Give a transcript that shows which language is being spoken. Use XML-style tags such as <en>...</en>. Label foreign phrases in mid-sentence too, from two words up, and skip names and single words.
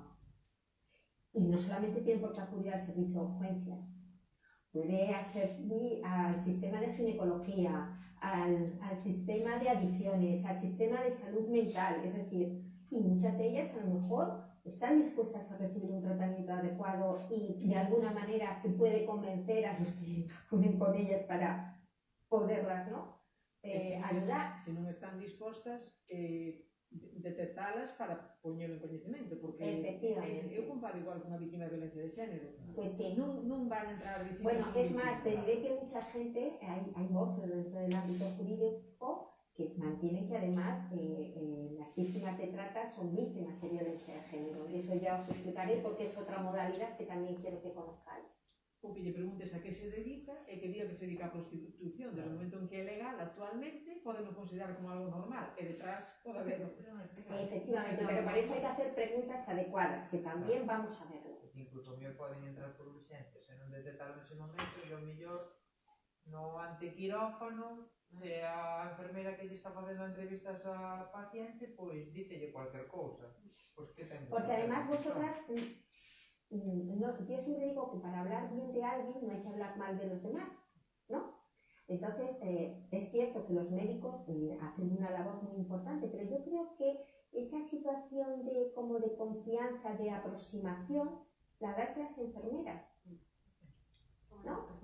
<es>Y no solamente tienen por qué acudir al servicio de urgencias, puede servir al sistema de ginecología, al sistema de adicciones, al sistema de salud mental, es decir, y muchas de ellas a lo mejor están dispuestas a recibir un tratamiento adecuado y de alguna manera se puede convencer a los que acuden con ellas para poderlas, ¿no? Ayudar.</es> <gl>Se non están dispostas, detectalas para poñelo en coñecemento, porque Efectivamente. eu comparo igual con unha víctima de violencia de xénero.</gl> <es>Pues sí.</es> <gl>Non van a entrar dicindo...</gl> <es>Bueno, es más, te diré que mucha gente, hay voces dentro del ámbito jurídico que mantienen que además las víctimas de trata son víctimas de violencia de género. Eso ya os explicaré porque es otra modalidad que también quiero que conozcáis.</es> <gl>O que lle preguntes a que se dedica e que diga que se dedica a prostitución. Desde o momento en que é legal actualmente, podemos considerar como algo normal, e detrás pode haber.</gl> <es>Efectivamente, pero para eso hay que hacer preguntas adecuadas, que también vamos a verlo.</es> <gl>Incluso me poden entrar por urgencias e non detectaron nese momento e o mellor no antequirófano a enfermeira que lle está facendo entrevistas a paciente pois dícelle cualquier cousa. Pois que ten que</gl> <es>porque además vosotras no, yo siempre digo que para hablar bien de alguien no hay que hablar mal de los demás, ¿no? Entonces, es cierto que los médicos hacen una labor muy importante, pero yo creo que esa situación de como de confianza, de aproximación, la dan las enfermeras, ¿no?</es>